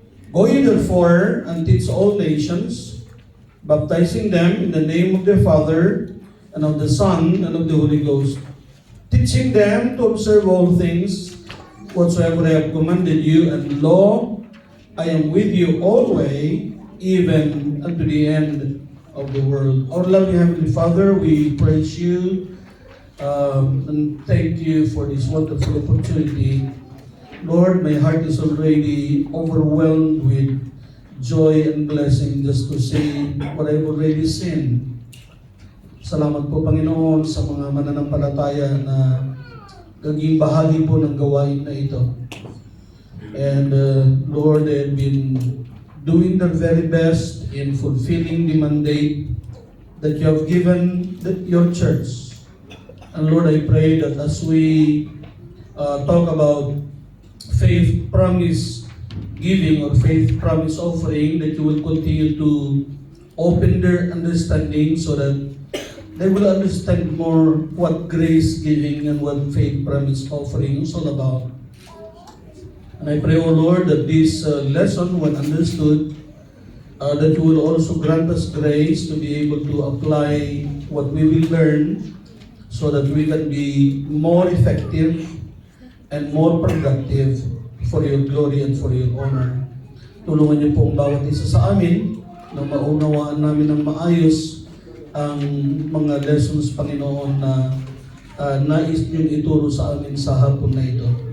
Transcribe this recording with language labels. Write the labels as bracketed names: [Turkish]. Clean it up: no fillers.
[English] Go ye therefore and teach all nations, baptizing them in the name of the Father, and of the Son, and of the Holy Ghost, teaching them to observe all things whatsoever I have commanded you, and lo, I am with you always, even unto the end of the world. Our loving Heavenly Father, we praise you And thank you for this wonderful opportunity. Lord, my heart is already overwhelmed with joy and blessing just to say what I've already seen. [Filipino] Salamat po, Panginoon, sa mga mananampalataya na naging bahagi po ng gawain na ito. [English] And Lord, they've been doing their very best in fulfilling the mandate that you have given your church. And Lord, I pray that as we talk about faith promise giving or faith promise offering, that you will continue to open their understanding so that they will understand more what grace giving and what faith promise offering is all about. And I pray, O Lord, that this lesson, when understood, that you will also grant us grace to be able to apply what we will learn so that we can be more effective and more productive for your glory and for your honor. [Filipino] Tulungan niyo po ang bawat isa sa amin na maunawaan namin ng maayos ang mga lessons, Panginoon, na nais niyong ituro sa amin sa hapon na ito.